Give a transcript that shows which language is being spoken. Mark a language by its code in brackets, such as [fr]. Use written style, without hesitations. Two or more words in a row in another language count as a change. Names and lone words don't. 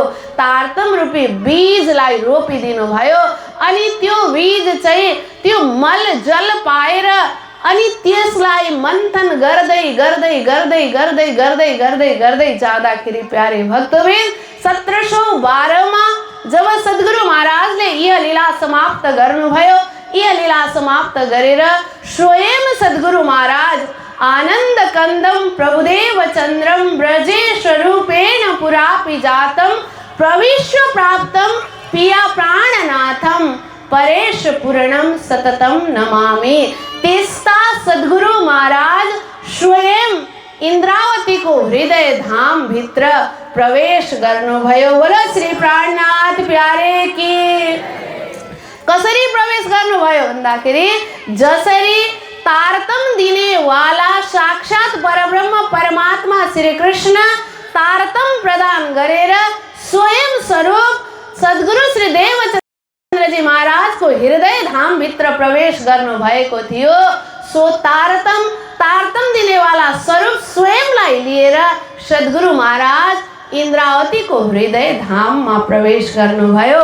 [ne] तारतम रूपी बीजलाई रोपिदिनु भयो अनि त्यो बीज चाहिँ त्यो मल जल पाएर अनि त्यसलाई मन्थन गर्दै गर्दै गर्दै गर्दै गर्दै गर्दै गर्दै जाँदाखेरि प्यारे भक्तवृन्द 1712 मा जब सद्गुरु महाराजले यह लीला समाप्त गर्नुभयो, यह लीला समाप्त गरेर स्वयं सद्गुरु महाराज [sa] आनंद कंदम प्रभुदेव चंद्रम ब्रजेश रूपेण पुरापि जातम प्रविश्व प्राप्तम पिया प्राणनाथम परेश पूर्णम सततम नमामि। [ne] त्यस्ता सद्गुरु महाराज स्वयं इंद्रावती को हृदय धाम भित्र प्रवेश गर्नुभयो। [hi] बोलो श्री प्राणनाथ प्यारे की। [ne] कसरी प्रवेश गर्नुभयो भन्दाखेरि जसरी तारतम दिने वाला साक्षात परब्रह्म परमात्मा श्री कृष्ण तारतम प्रदान गरेर स्वयं स्वरूप सद्गुरु श्री देवचन्द्रजी महाराज को हृदय धाम भित्र प्रवेश गर्नु भएको थियो। सो तारतम दिने वाला स्वरूप स्वयंलाई लिएर सद्गुरु महाराज इन्द्रावतीको हृदय धाममा प्रवेश गर्नुभयो।